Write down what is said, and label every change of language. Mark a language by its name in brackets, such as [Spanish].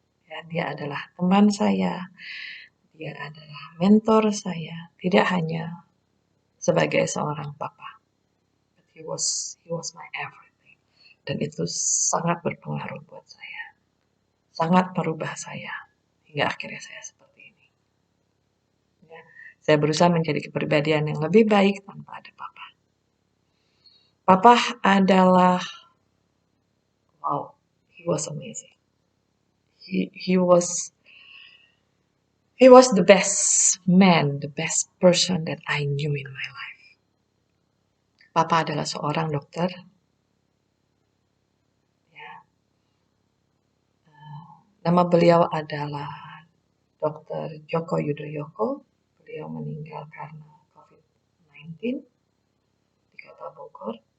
[Indonesian] Ya, dia adalah teman saya, dia adalah mentor saya, tidak hanya sebagai seorang papa, [English] but he was my everything. [Indonesian] Dan itu sangat berpengaruh buat saya, sangat merubah saya hingga akhirnya saya seperti ini. Ya, saya berusaha menjadi kepribadian yang lebih baik tanpa ada papa. Papa adalah, [English] wow, he was amazing. He was the best man, the best person that I knew in my life. [Indonesian] Papa adalah seorang dokter. Ya. Nama beliau adalah Dr. Joko Yudoyoko. Beliau meninggal karena COVID-19 di Kota Bogor.